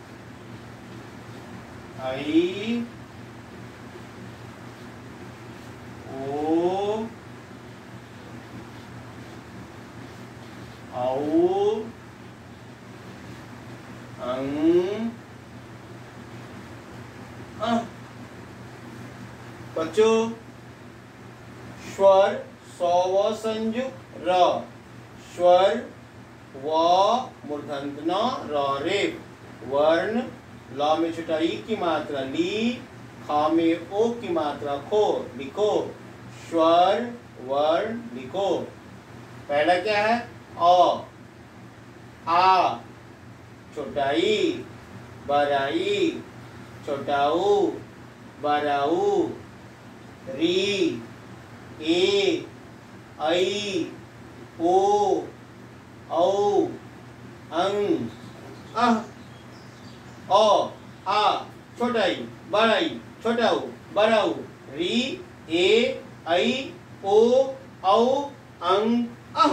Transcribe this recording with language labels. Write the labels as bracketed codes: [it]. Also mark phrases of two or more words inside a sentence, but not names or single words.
[hi] आई, ओ, औ, अंग, अ। बच्चों, स्वर स व संयुक्त र, स्वर व मूर्धन्य न र रेफ, वर्ण ल में छोटा ई की मात्रा ली, ख में ओ की मात्रा खो। लिखो, स्वर वर्ण लिखो। पहला क्या है? अ, आ, छोटा ई, बड़ा ई, छोटा ऊ, बराऊ, री, ए, आई, ओ, औ, अंग, अह, ओ, आ, छोटा ई, बड़ा ई, छोटा ऊ, बराऊ, री, ए, आई, ओ, औ, अंग, अह।